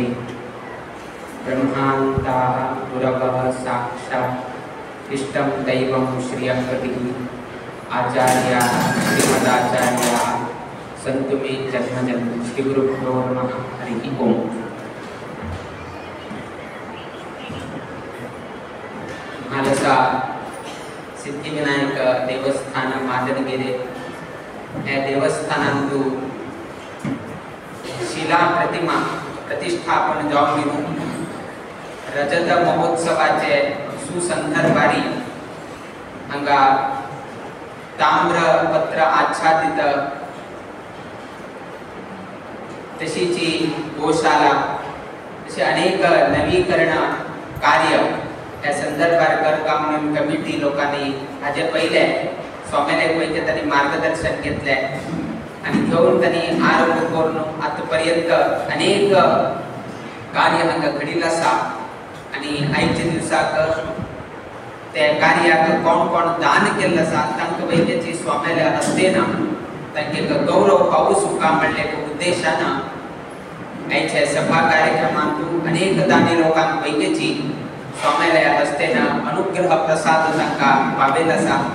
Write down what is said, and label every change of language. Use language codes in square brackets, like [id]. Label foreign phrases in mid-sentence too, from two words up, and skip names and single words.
[sa] ब्रह्मान्ताः गुरवः साक्षात् इष्टं दैवं श्रियंपतिः आचार्याः श्रीमदाचार्याः सन्तु मे जन्मजन्। श्रीगुरुभ्यो नमः। हरिः ओम्। [kok] महालसा सिद्धिविनायक देवस्थान मादनगिरे या देवस्थानांतू शिला प्रतिमा प्रतिष्ठापन जावन दिनू रजत महोत्सवाचे सुसंदर्भारी हांगा ताम्रपत्र आच्छादित तशीची गोशाला असे अनेक नवीकरण कार्य त्या संदर्भात करकाम म्हणून कमिटी लोकांनी हाजे पहिले स्वामीले वैद्य त्यांनी मार्गदर्शन घेतले आणि घेऊन त्यांनी आरंभ करून आतापर्यंत अनेक कार्य हांगा घडिला आसा आणि आयच्या दिवसाक त्या कार्याक कोण कोण दान केल्ले आसा तांकां वैद्यची स्वामीले हस्तेन तांकां गौरव पावूं सुका म्हणले उद्देशान आयच्या सभा कार्यक्रमांत अनेक दानी लोकांक वैद्यची स्वामीले हस्तेन अनुग्रह प्रसाद तांकां पावेल आसा।